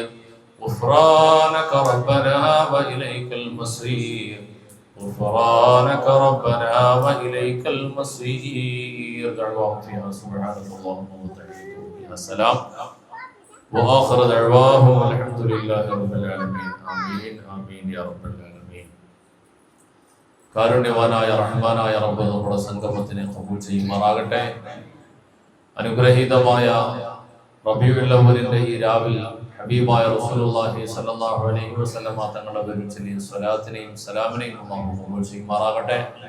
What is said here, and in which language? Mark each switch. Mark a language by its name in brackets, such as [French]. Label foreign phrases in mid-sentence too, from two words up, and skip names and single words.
[Arabic] غفرانك ربنا وإليك المصير. غفرانك ربنا وإليك المصير. دعواهم فيها سبحانك اللهم وتحيتهم فيها سلام وآخر دعواهم الحمد لله رب العالمين. آمين آمين يا رب العالمين. [Malayalam] കാരുണ്യവാനായ റഹ്മാനായ റബ്ബ് നമ്മുടെ സംഗമത്തിനെ ഖബൂൽ ചെയ്യുമാറാകട്ടെ. അനുഗ്രഹീതമായ റബീഉൽ അവ്വലിന്റെ ഈ രാവിൽ ഹബീബായ [Arabic] رسول الله صلى الله عليه وسلم [Malayalam] തങ്ങളുടെ പേരിൽ ചൊല്ലിയ സ്വലാത്തിനെയും സലാമിനെയും അല്ലാഹു ഖബൂൽ ചെയ്യുമാറാകട്ടെ.